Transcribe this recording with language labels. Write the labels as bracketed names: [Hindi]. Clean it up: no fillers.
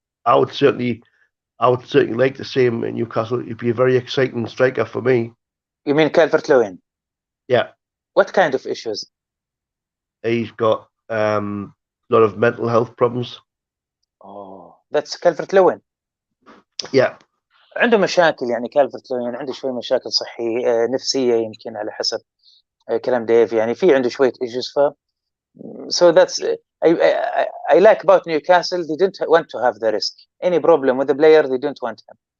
[English] I would certainly like to see him in Newcastle. He'd be a very exciting striker for me. You mean Calvert-Lewin? Yeah. What kind of issues? He's got a lot of mental health problems. Oh, that's Calvert-Lewin. Yeah. [Arabic] عنده مشاكل يعني كالفرت-لوين، عنده شوي مشاكل صحية نفسية يمكن على حسب كلام ديف، يعني في عنده شوية issues. [English] So that's I like about Newcastle, they didn't want to have the risk. Any problem with the player, they don't want him.